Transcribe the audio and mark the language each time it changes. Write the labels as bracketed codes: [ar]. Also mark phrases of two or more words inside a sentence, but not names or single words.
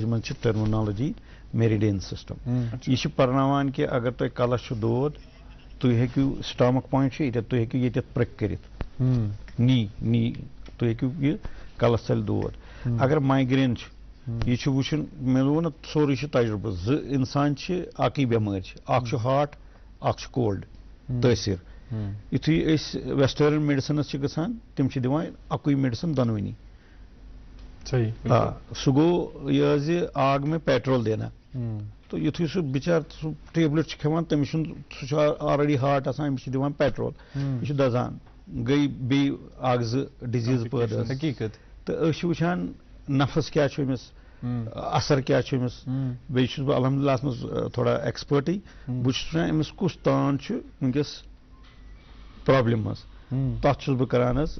[ks] منٛز چھِ [en] terminology meridian system [ks] یہِ چھِ پرناوان کہِ اگر تۄہہِ کلس چھُ دود تُہۍ ہیٚکِو [en] stomach point [ks] چھُ ییٚتٮ۪تھ تُہۍ ہیٚکِو ییٚتٮ۪تھ پرٛک کٔرِتھ نی تُہۍ ہیٚکِو یہِ کلس ژَلہِ دود اگر مایگرین چھُ یہِ چھُ وٕچھُن مےٚ ووٚن نہ سورُے چھُ تجرُبہٕ زٕ انسان چھِ اکٕے بٮ۪مٲرۍ چھِ اکھ چھُ ہاٹ اکھ چھُ کولڈ تٲثیٖر یُتھُے أسۍ ویسٹٲرن میڈِسنس چھِ گژھان تِم چھِ دِوان اکُے میڈِسن دۄنوٕنی سُہ گوٚو یہِ حظ یہِ [ur] آگ میں پیٹرول دینا [ks] تہٕ یُتھُے سُہ بِچار سُہ ٹیبلِٹ چھُ کھٮ۪وان تٔمِس چھُنہٕ سُہ چھُ [en] already hot [ks] آسان أمِس چھِ دِوان پیٹرول یہِ چھُ دزان گٔے بیٚیہِ اکھ زٕ ڈِزیٖز پٲدٕ حقیٖقت تہٕ أسۍ چھِ وٕچھان نفس کیٛاہ چھُ أمِس اثر کیٛاہ چھُ أمِس بیٚیہِ چھُس بہٕ الحمدُاللہ اتھ منٛز تھوڑا ایکسپٲرٹٕے بہٕ چھُس وٕچھان أمِس کُس تان چھُ وٕنکیٚس پرابلم منٛز تتھ چھُس بہٕ کران حظ